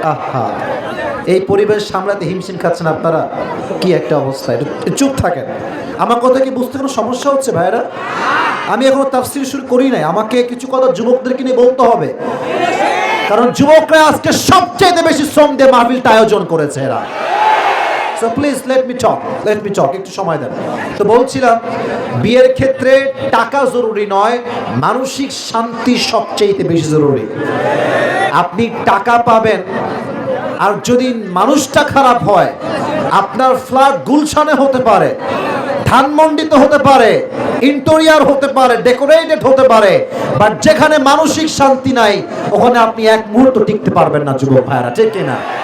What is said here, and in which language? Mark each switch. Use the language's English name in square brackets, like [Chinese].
[Bangla] আহা, এই পরিবেশ সামলাতে হিমশিম খাচ্ছেন আপনারা। কি একটা অবস্থা! চুপ থাকেন। আমার কথা কি বুঝতে কোনো সমস্যা হচ্ছে ভাইরা? আমি এখনো তাফসীর শুরু করি নাই। আমাকে কিছু কথা যুবকদেরকে নিয়ে বলতে হবে, কারণ যুবকরা আজকে সবচেয়ে বেশি শ্রম দিয়ে মাহফিলটা আয়োজন করেছে এরা। [English] So please let me talk, [Bangla] একটু সময় দেন। তো বলছিলাম, বিয়ের ক্ষেত্রে টাকা জরুরি নয়, মানসিক শান্তি সবচেয়ে বেশি জরুরি। আপনি টাকা পাবেন, আর যদি মানুষটা খারাপ হয়, আপনার ফ্ল্যাট গুলশানে হতে পারে, ধানমন্ডিতে হতে পারে, ইন্টেরিয়র হতে পারে, ডেকোরেটেড হতে পারে, বাট যেখানে মানসিক শান্তি নাই ওখানে আপনি এক মুহূর্ত টিকতে পারবেন না যুবক ভাইরা, ঠিক কিনা?